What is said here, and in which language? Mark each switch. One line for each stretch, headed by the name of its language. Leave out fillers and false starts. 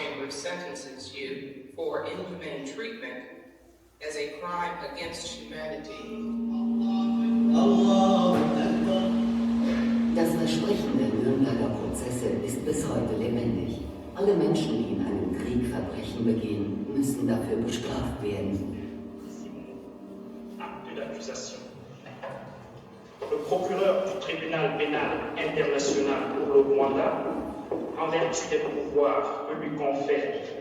English: Sentences you for inhumane treatment as a crime against humanity.
German: Das Versprechen der Nürnberger Prozesse ist bis heute lebendig. Alle Menschen, die in einem Krieg Verbrechen begehen, müssen dafür bestraft werden.
French: Acte d'accusation. Le procureur du tribunal pénal international pour le Rwanda, en vertu des pouvoirs que lui confère.